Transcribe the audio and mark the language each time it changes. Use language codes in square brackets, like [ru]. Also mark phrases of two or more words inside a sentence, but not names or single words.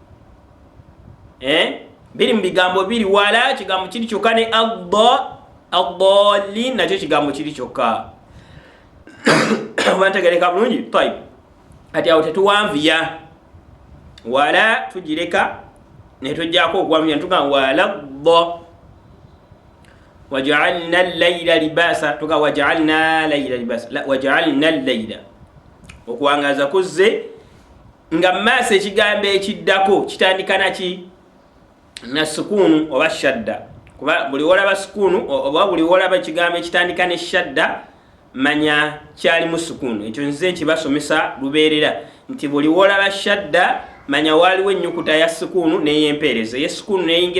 [lg] biri mu bigambo biri wala kigambo kiri kyokka ne ad-dallin nakyo kigambo kiri kyokka oba ntegereka bulungi tayib kati awo tetuwanviya wala tugireka netujjako okwanviya netugamba wala [ar] وجعلنا الليل لباسا tuka وجعلنا ليلا لباسا لا وجعلنا الليل [lg] okuwangaza kuzze nga maaso ekigambo ekiddako kitandika naki na sukunu oba shadda kuba buli wolaba sukunu oba buli wolaba ekigambo ekitandika ne shadda manya kyali mu sukunu ekyo nze nkibasomesa lubeerera nti buli wolaba shadda manya waliwo ennyukuta ya sukunu n'eyempeerezi ey'esukunu neyingira